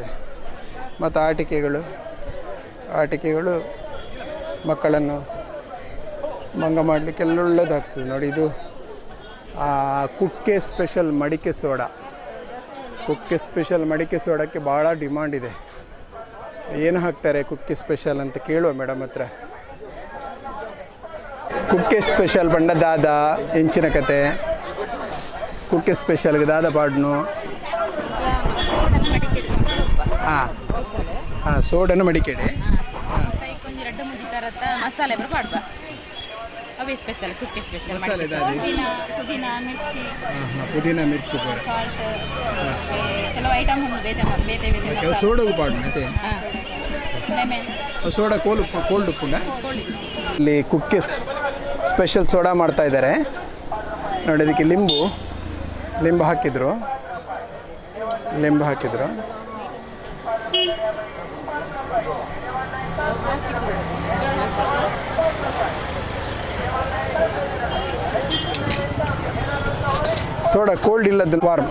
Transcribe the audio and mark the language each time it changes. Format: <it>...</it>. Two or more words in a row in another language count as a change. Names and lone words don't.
<kn>ಮತ್ತು ಆಟಿಕೆಗಳು ಮಕ್ಕಳನ್ನು ಮಂಗ ಮಾಡಲಿಕ್ಕೆಲ್ಲ ಒಳ್ಳೆಯದಾಗ್ತದೆ ನೋಡಿ. ಇದು ಕುಕ್ಕೆ ಸ್ಪೆಷಲ್ ಮಡಿಕೆ ಸೋಡಾ, ಕುಕ್ಕೆ ಸ್ಪೆಷಲ್ ಮಡಿಕೆ ಸೋಡಾಕ್ಕೆ ಭಾಳ ಡಿಮಾಂಡ್ ಇದೆ. ಏನು ಹಾಕ್ತಾರೆ ಕುಕ್ಕೆ ಸ್ಪೆಷಲ್ ಅಂತ ಕೇಳುವ ಮೇಡಮ್ ಹತ್ರ.</kn> <tcy>ಕುಕ್ಕೆ ಸ್ಪೆಷಲ್ ಬಂಡ ದಾದ ಹೆಂಚಿನ ಕತೆ, ಕುಕ್ಕೆ ಸ್ಪೆಷಲ್ಗೆ ದಾದ ಪಾಡ್ನು. ಹಾಂ ಸೋಡನ್ನು ಮಡಿಕೆಡೆ ಮಸಾಲೆ ಪಾಡ್ಬಾ ಅವೇ ಸ್ಪೆಷಲ್ ಕುಕ್ಕೆ ಸ್ಪೆಷಲ್ ಮಸಾಲೆ ಪುದೀನಾ ಮಿರ್ಚಿ ಪುದೀನಾ ಮಿರ್ಚಿ ಪೂರ ಸಾಲ್ಟ್ ಕೆಲವು ಐಟಮ್ ಬೇತೆ ಸೋಡಗೂ ಪಾಡು ಮತ್ತೆ ಲೆಮನ್</tcy> <en>soda cold</en> <tcy>ಉಪ್ಪುಂಡ.</tcy> <kn>ಇಲ್ಲಿ ಕುಕ್ಕೆ ಸ್ಪೆಷಲ್ ಸೋಡಾ ಮಾಡ್ತಾ ಇದ್ದಾರೆ ನೋಡಿ. ಅದಕ್ಕೆ ಲಿಂಬು ಹಾಕಿದ್ರು.</kn> <en>soda cold</en> <kn>ಇಲ್ಲದ್ದು ವಾರ್ಮ್.</kn>